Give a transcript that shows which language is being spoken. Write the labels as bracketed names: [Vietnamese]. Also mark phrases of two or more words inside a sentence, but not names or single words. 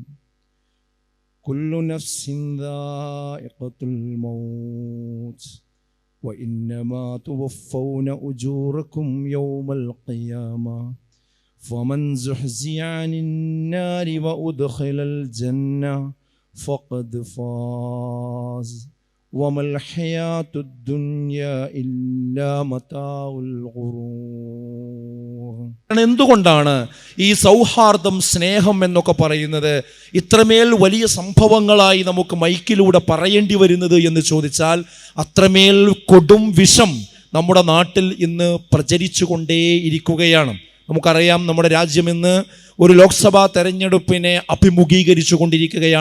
[Arabic] كل نفس ذائقة الموت وإنما توفون أجوركم يوم القيامة فمن زحزح عن النار وأدخل الجنة فقد فاز وما الحياة الدنيا إلا متاع الغرور. [Malayalam] എന്തുകൊണ്ടാണ് ഈ സൗഹാർദ്ദം, സ്നേഹം എന്നൊക്കെ പറയുന്നത് ഇത്രമേൽ വലിയ സംഭവങ്ങളായി നമുക്ക് മൈക്കിലൂടെ പറയേണ്ടി വരുന്നത് എന്ന് ചോദിച്ചാൽ, അത്രമേൽ കൊടും വിഷം നമ്മുടെ നാട്ടിൽ ഇന്ന് പ്രചരിച്ചു കൊണ്ടേയിരിക്കുകയാണ്. നമുക്കറിയാം, നമ്മുടെ രാജ്യം ഇന്ന് ഒരു ലോക്സഭാ തെരഞ്ഞെടുപ്പിനെ അഭിമുഖീകരിച്ചു കൊണ്ടിരിക്കുകയാണ്.